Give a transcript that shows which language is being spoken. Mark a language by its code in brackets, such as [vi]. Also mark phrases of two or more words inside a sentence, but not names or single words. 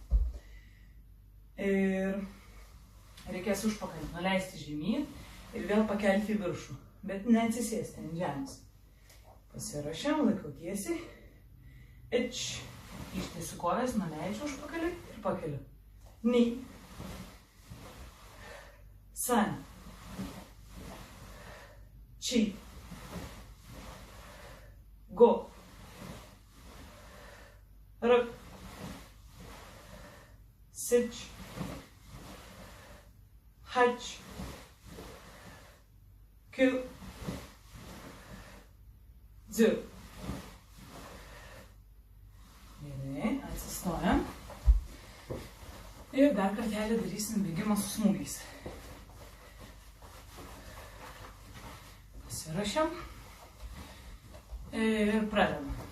[lt] Ir reikės užpakalį nuleisti žemyn ir vėl pakelti į viršų. Bet neatsisėsti ant žemės. Pasirašiam, laikau tiesiai. Ištiesiu kojas, nuleidžiu užpakalį ir pakeliu. Ni. San. Chi. Go. Rık. Siç. Haç. Kü. Dzü. Gerai, atsistojam. Ir dar kartelį darysim bėgimą su smūgiais. Pasirašiam ir pradedam.